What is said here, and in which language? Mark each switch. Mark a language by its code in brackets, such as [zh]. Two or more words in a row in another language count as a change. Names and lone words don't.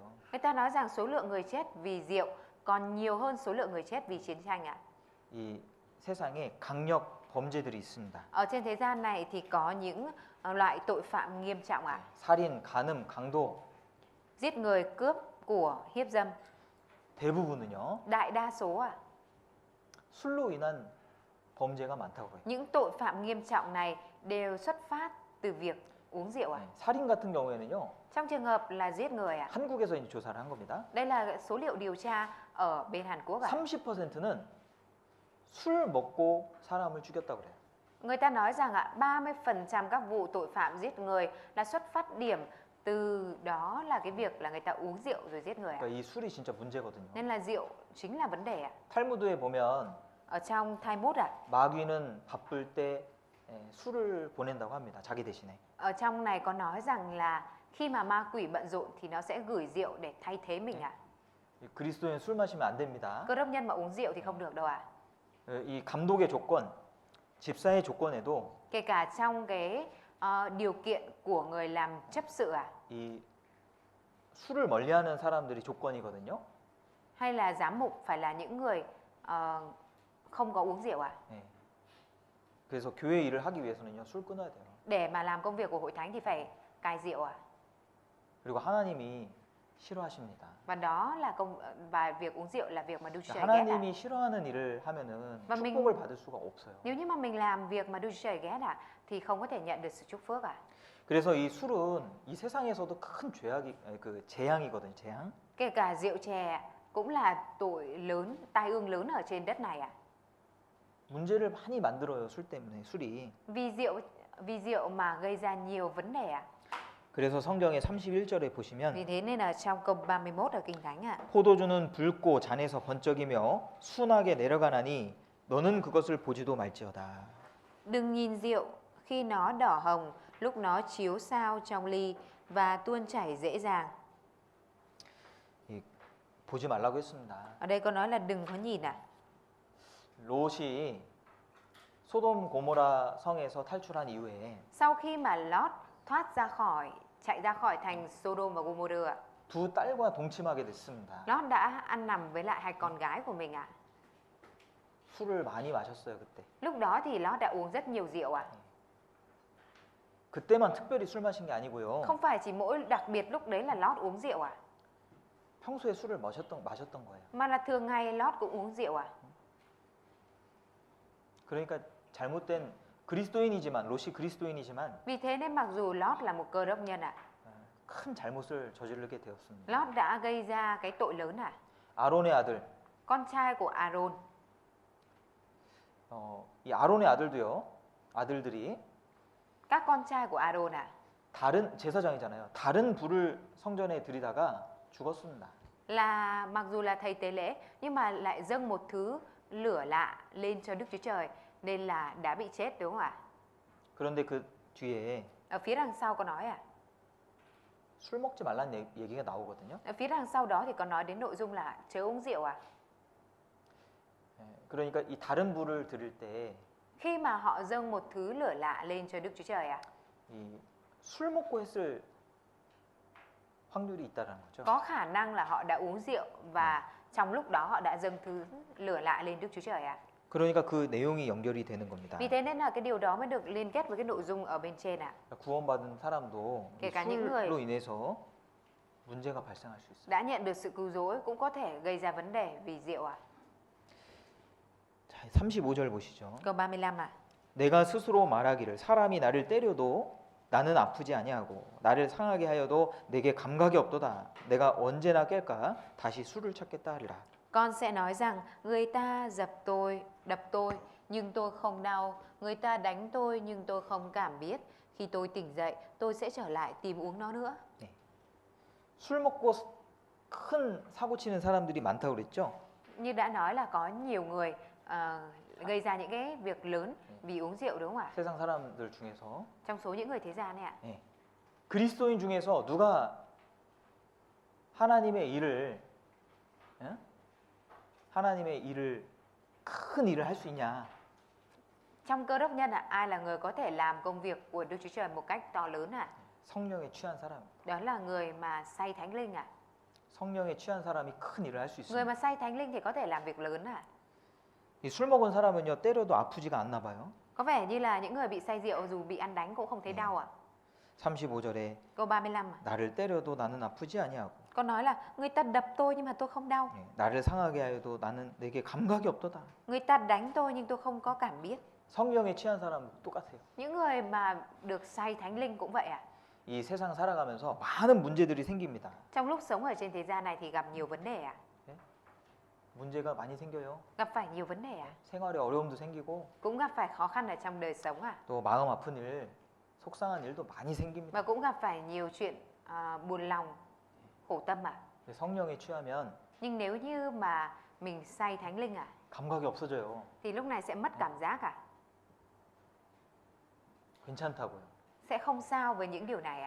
[vi] người ta nói rằng số lượng người chết vì rượu còn nhiều hơn số lượng người chết vì chiến tranh ạ. [ko] 이 세상에 강력 범죄들이 있습니다. [vi] Ở trên thế gian này thì có những loại tội phạm nghiêm trọng ạ. [ko] 살인, 간음, 강도 [vi] Giết người, cướp của, hiếp dâm. [ko] 대부분은요. [vi] Đại đa số ạ. [ko] 술로 인한 범죄가 많다고 그래요. [vi] Những tội phạm nghiêm trọng này đều xuất phát từ việc uống rượu ạ. [ko] 네, 살인 같은 경우에는요. [vi] Trong trường hợp là giết người ạ. [ko] 한국에서 이제 조사를 한 겁니다. [vi] Đây là số liệu điều tra ở bên Hàn Quốc ạ. [ko] 30%는 술 먹고 사람을 죽였다고 그래요. [vi] Người ta nói rằng ạ 30% các vụ tội phạm giết người là xuất phát điểm từ đó là cái việc là người ta uống rượu rồi giết người ạ. [ko] 그러니까 이 술이 진짜 문제거든요. [vi] Nên là rượu chính là vấn đề ạ. [ko] 탈무드에 보면 [vi] Ở trong Talmud ạ, [ko] 마귀는 바쁠 때 술을 보낸다고 합니다. 자기 대신에. [vi] ở trong này có nói rằng là khi mà ma quỷ bận rộn thì nó sẽ gửi rượu để thay thế mình ạ. [ko] 그리스도인 술 마시면 안 됩니다. [vi] Cơ đốc nhân mà uống rượu thì không được đâu ạ. [ko] 이 감독의 조건, 집사의 조건에도 [vi] Kể cả trong cái điều kiện của người làm chấp sự ạ, [ko] 이 술을 멀리하는 사람들이 조건이거든요. [vi] hay là giám mục phải là những người không có uống rượu ạ. [ko] 네. 그래서 교회 일을 하기 위해서는요 술 끊어야 돼요. [vi] Để mà làm công việc của hội thánh thì phải cai rượu ạ. [ko] 그리고 하나님이 싫어하십니다. [vi] Và đó là và việc uống rượu là việc mà Đức Chúa Trời ghét ạ. [ko] 하나님이 싫어하는 일을 하면은 [vi] Và mình- [ko] 축복을 받을 수가 없어요. [vi] Nếu như mà mình làm việc mà Đức Chúa Trời ghét ạ thì không có thể nhận được sự chúc phước ạ. [ko] 그래서 이 술은 이 세상에서도 큰 죄악이 그 재앙이거든요. 재앙. [vi] Kể cả rượu chè cũng là tội lớn, tai ương lớn ở trên đất này ạ. [ko] 문제를 많이 만들어요. 술 때문에 술이. [vi] Vì rượu mà gây ra nhiều vấn đề ạ. [ko] 그래서 성경의 31절에 보시면 [vi] Vì thế nên là trong câu 31 ở Kinh Thánh ạ. [ko] 포도주는 붉고 잔에서 번쩍이며 순하게 내려가나니 너는 그것을 보지도 말지어다. [vi] Đừng nhìn rượu khi nó đỏ hồng, lúc nó chiếu sao trong ly và tuôn chảy dễ dàng. [ko] 보지 말라고 했습니다. [vi] Ở đây có nói là đừng có nhìn ạ. [ko] 롯이 소돔 고모라 성에서 탈출한 이후에 [vi] Sau khi mà Lót chạy ra khỏi thành Sodom và Gomorrah ạ, [ko] 두 딸과 동침하게 됐습니다. [vi] Lót đã ăn nằm với lại hai con gái của mình ạ. [ko] 술을 많이 마셨어요, 그때. [vi] Lúc đó thì Lót đã uống rất nhiều rượu ạ. [ko] 그때만 특별히 술 마신 게 아니고요. [vi] Không phải chỉ mỗi đặc biệt lúc đấy là Lót uống rượu ạ, [ko] 평소에 술을 마셨던 거예요. [vi] mà là thường ngày Lót cũng uống rượu ạ. [ko] 그러니까 잘못된 그리스도인이지만 롯이 그리스도인이지만 [vi] Vì thế nên mặc dù Lót là một cơ đốc nhân ạ, [ko] 큰 잘못을 저지르게 되었습니다. [vi] Lót đã gây ra cái tội lớn à? [ko] 아론의 아들, [vi] Con trai của Aaron. [ko] 이 아론의 아들들이 [vi] Các con trai của Aaron à? [ko] 다른 제사장이잖아요. 다른 불을 성전에 들이다가 죽었습니다. [vi] Là mặc dù là thầy tế lễ nhưng mà lại dâng một thứ lửa lạ lên cho Đức Chúa Trời nên là đã bị chết, đúng không ạ? [ko] 그런데 그 뒤에 [vi] Ở phía đằng sau có nói à? [ko] 술 먹지 말라는 얘기가 나오거든요. [vi] Ở phía đằng sau đó thì có nói đến nội dung là chớ uống rượu à? [ko] 예, 그러니까 이 다른 불을 들일 때 [vi] Khi mà họ dâng một thứ lửa lạ lên cho Đức Chúa Trời à? [ko] 이 술 먹고 했을 확률이 있다라는 거죠. [vi] Có khả năng là họ đã uống rượu và trong lúc đó họ đã dâng thứ lửa lạ lên Đức Chúa Trời à? [ko] 그러니까 그 내용이 연결이 되는 겁니다. [vi] Vì thế nên là cái điều đó mới được liên kết với cái nội dung ở bên trên ạ. [ko] 구원받은 사람도 이 [vi] kể cả những người [ko] 술로 인해서 문제가 발생할 수 있어요. [vi] đã nhận được sự cứu rỗi cũng có thể gây ra vấn đề vì rượu ạ. [ko] 자, 35절 보시죠. [vi] Câu 35 ạ. [ko] 내가 스스로 말하기를 사람이 나를 때려도 나는 아프지 아니하고 나를 상하게 하여도 내게 감각이 없도다. 내가 언제나 깰까 다시 술을 찾겠다 하리라. [vi] Con sẽ nói rằng người ta đập tôi nhưng tôi không đau, người ta đánh tôi nhưng tôi không cảm biết. Khi tôi tỉnh dậy, tôi sẽ trở lại tìm uống nó nữa. [ko] 네. 술 먹고 큰 사고 치는 사람들이 많다고 그랬죠? [vi] Như đã nói là có nhiều người gây ra những cái việc lớn vì uống rượu, đúng không ạ? [ko] 세상 사람들 중에서 [vi] Trong số những người thế gian này ạ. [ko] 네. 그리스도인 중에서 누가 하나님의 일을 예? 하나님의 일을 큰 일을 할 수 있냐? [vi] Trong cơ đốc nhân ai là người có thể làm công việc của Đức Chúa Trời một cách to lớn ạ? [ko] 성령에 취한 사람. [vi] Đó là người mà say thánh linh ạ. [ko] 성령에 취한 사람이 큰 일을 할 수 [vi] Người [ko] 있습니다. [vi] mà say thánh linh thì có thể làm việc lớn ạ. [ko] 이 술 먹은 사람은요 때려도 아프지가 않나 봐요. [vi] Có vẻ như là những người bị say rượu dù bị ăn đánh cũng không thấy đau ạ. [ko] 35절에 [vi] Câu 35 ạ. [ko] 나를 때려도 나는 아프지 아니하고 [vi] Con nói là người ta đập tôi nhưng mà tôi không đau. [ko] 예, 나를 상하게 하여도 나는 내게 감각이 없도다. [vi] Người ta đánh tôi nhưng tôi không có cảm biết. [ko] 성령에 취한 사람은 똑같아요. [vi] Những người mà được say thánh linh cũng vậy ạ. [ko] 이 세상 살아가면서 많은 문제들이 생깁니다. [vi] Trong lúc sống ở trên thế gian này thì gặp nhiều vấn đề ạ. [ko] 문제가 많이 생겨요. [vi] Gặp phải nhiều vấn đề ạ. [ko] 생활에 어려움도 생기고 [vi] Cũng gặp phải khó khăn ở trong đời sống ạ. [ko] 또 마음 아픈 일, 속상한 일도 많이 생깁니다. [vi] Và cũng gặp phải nhiều chuyện buồn lòng, khổ tâm ạ. [ko] 성령에 취하면 [vi] Nhưng nếu như mà mình say thánh linh ạ, [ko] 감각이 없어져요. [vi] thì lúc này sẽ mất cảm giác ạ. [ko] 괜찮다고요. [vi] Sẽ không sao với những điều này ạ.